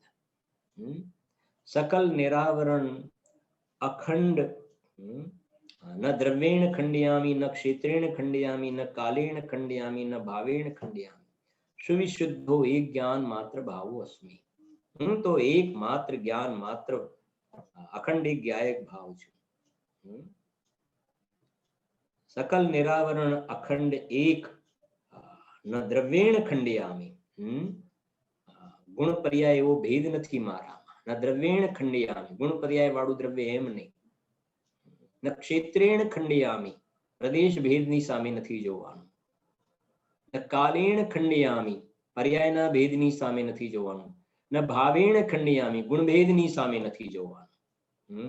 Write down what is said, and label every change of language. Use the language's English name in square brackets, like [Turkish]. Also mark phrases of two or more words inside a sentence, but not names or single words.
[Sanskrit] सकल निरावरण अखंड, न द्रव्येण खंडयामी, न क्षेत्रेण खंडयामी, न कालेण खंडयामी, न भावेण खंडयामी, सुविशुद्धो एक ज्ञान मात्र भावो अस्मी. [Gujarati] હું તો એક માત્ર જ્ઞાન માત્ર અખંડ એક જ્ઞાયક ભાવ છું. [Sanskrit] सकल निरावरण अखंड एक, न द्रव्येण खंडयामी, [Gujarati] ગુણ પર્યાય એવો ભેદ નથી મારામાં, [Sanskrit] न द्रव्येण खंडयामी, [Gujarati] ગુણ પર્યાય વાળું દ્રવ્ય એમ નહીં, [Sanskrit] न क्षेत्रेण खंडयामी, [Gujarati] પ્રદેશ ભેદની સામે નથી જોવાનું, [Sanskrit] न कालेण खंडयामी, [Gujarati] પર્યાયના ભેદની સામે નથી જોવાનું, [Sanskrit] न भावेण खंडयामी, [Gujarati] ગુણભેદની સામે નથી જોવાનું.